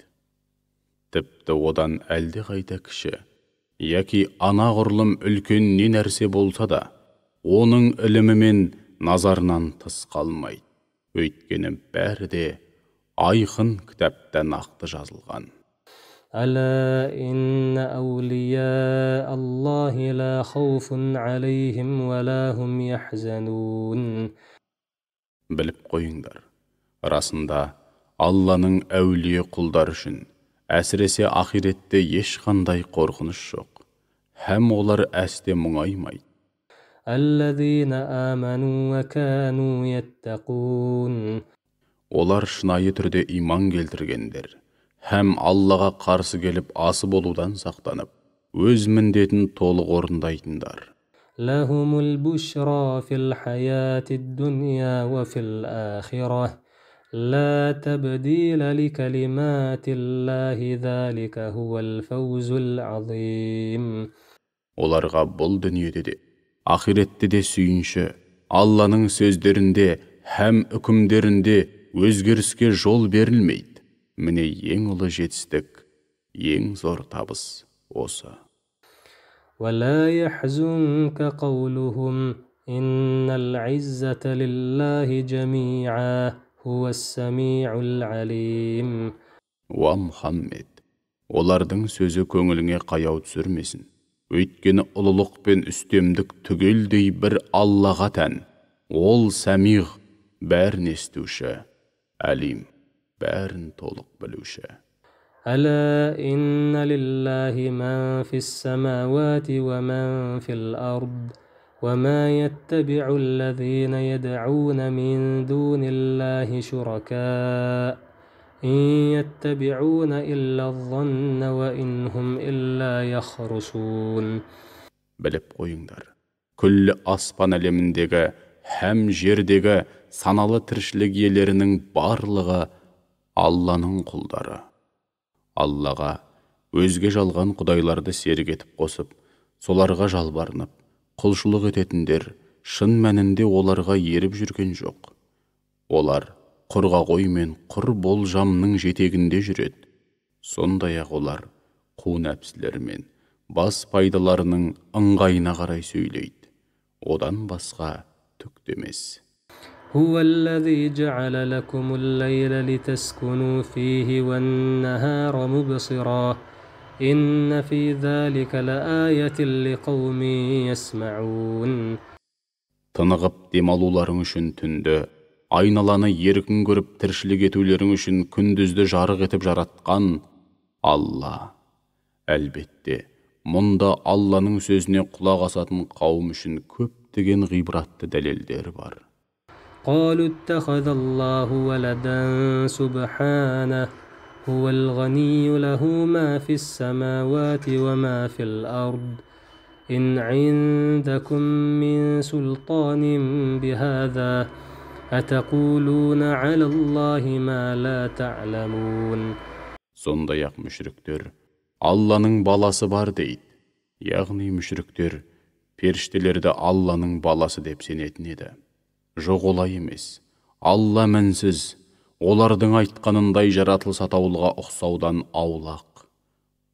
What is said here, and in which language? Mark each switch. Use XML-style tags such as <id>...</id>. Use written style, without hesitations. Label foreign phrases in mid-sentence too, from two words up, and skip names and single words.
<kk>Тіпті одан әлде қайда кіші, яки анағұрлым үлкен не нәрсе болса да, оның ілімі мен назарынан тыс қалмайды. Өйткені бәрі де айқын кітапта нақты жазылған.</kk> <ar>ألا إن أولياء الله لا خوف عليهم ولا هم يحزنون.</ar> <kk>Біліп қойыңдар, расында Алланың әулие құлдар үшін әсіресе ақиретте ешқандай қорқыныш жоқ, һәм олар әсте мұңаймайды.</kk> <ar>الذين آمنوا وكانوا يتقون.</ar> <kk>Олар шынайы түрде иман келтіргендер, һәм Аллаға қарсы келіп асы болудан сақтанып, өз міндетін толық орындайтындар.</kk> <ar>لهم البشرى في الحياة الدنيا وفي الآخرة لا تبديل لكلمات الله ذلك هو الفوز العظيم.</ar> <kk>Оларға бұл дүниеде де, ақиретте де сүйінші, Алланың сөздерінде һәм үкімдерінде өзгеріске жол берілмейді. Міне ең ұлы жетістік, ең зор табыс осы.</kk> <ar>ولا يحزنك قولهم إن العزة لله جميعا هو السميع العليم.</ar> <kk>Уа Мұхаммед, олардың сөзі көңіліңе қаяу түсірмесін. Өйткені ұлылық пен үстемдік түгелдей бір Аллаға тән. Ол сәмиғ, бәрін естуші, әлим, бәрін толық білуші.</kk> <ar>ألا إن لله من في السماوات ومن في الأرض وما يتبع الذين يدعون من دون الله شركاء إن يتبعون إلا الظن وإن هم إلا يخرصون.</ar> <kk>Біліп қойыңдар, күллі аспан әлеміндегі һәм жердегі саналы тіршілік иелерінің барлығы Алланың құлдары. Аллаға өзге жалған құдайларды серік етіп қосып, соларға жалбарынып, құлшылық ететіндер шын мәнінде оларға еріп жүрген жоқ. Олар құрға қоймен құр болжамның жетегінде жүреді. Сондай-ақ олар қу нәпсілермен бас пайдаларының ыңғайына қарай сөйлейді. Одан басқа түк демес.</kk> <ar>هو الذي جعل لكم الليل لتسكنوا فيه والنهار مبصرا إن في ذلك لآية لقوم يسمعون.</ar> <kk>Тынығып демалуларың үшін түнді, айналаны еркін көріп тіршілік етулерің үшін күндізді жарық етіп жаратқан Алла. Әлбетте, мұнда Алланың сөзіне құлақ асатын қауым үшін көптеген ғибратты дәлелдер бар.</kk> <ar>قالوا اتخذ الله ولدا سبحانه هو الغني له ما في السماوات وما في الأرض إن عندكم من سلطان بهذا أتقولون على الله ما لا تعلمون.</ar> <kk>Сондай-ақ мүшриктер Алланың баласы бар дейді. Яғни мүшриктер періштелерді Алланың баласы деп сенетін еді. Жоқ, олай емес. Алла мінсіз, олардың айтқанындай жаратылыс атаулыға ұқсаудан аулақ.</kk>